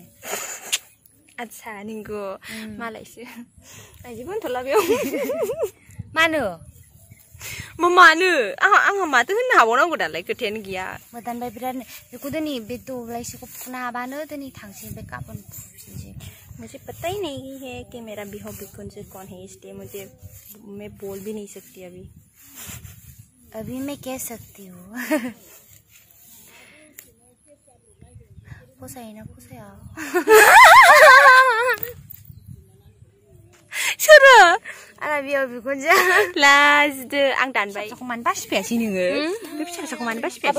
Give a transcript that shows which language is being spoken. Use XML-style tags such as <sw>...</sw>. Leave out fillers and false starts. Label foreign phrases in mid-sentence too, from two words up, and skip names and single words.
<brx>आदसा नंगौ मालायसो आं जेबो होनथ'ला बेयाव मानो मानो आंहा माथो होननो हाबावनांगौ दालाय खोथायानो गैया मोदानबाय बिराद बेखौ दिनै बे दब्लायसेखौ फुनो हाबानो दिनै थांसै ओमफ्य गाबोन फुफिनसै</brx> <hi>मुझे पता ही नहीं है कि मेरा बिहाव बिखुनजो कौन है इसलिए मैं बोल भी नहीं सकती अभी मैं कह सकती हूँ फसायोना फसाया</hi> <brx>सोरो आंना बिहाव बिखुनजो लाजिदो आं दानबाय फिसाखौ मानो बासिफायासै नोङो बे फिसाखौ मानो बासिफायासै</brx>